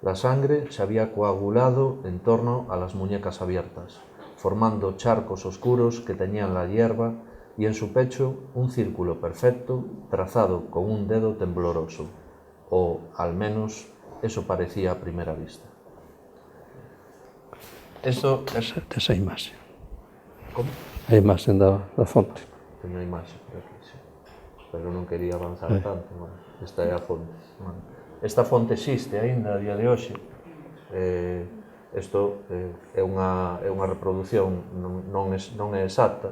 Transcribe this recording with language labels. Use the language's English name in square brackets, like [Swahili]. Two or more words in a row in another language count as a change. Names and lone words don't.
[Spanish] La sangre se había coagulado en torno a las muñecas abiertas, formando charcos oscuros que teñían la hierba y en su pecho un círculo perfecto trazado con un dedo tembloroso, o al menos eso parecía a primera vista. Esto [Galician] Esa imaxe. Como? A imaxe da fonte. Teño a imaxe por aquí, sí. Pero non quería avanzar tanto. Bueno, esta é a fonte. Bueno, esta fonte existe aínda a día de hoxe. Isto é unha reproducción, non é exacta.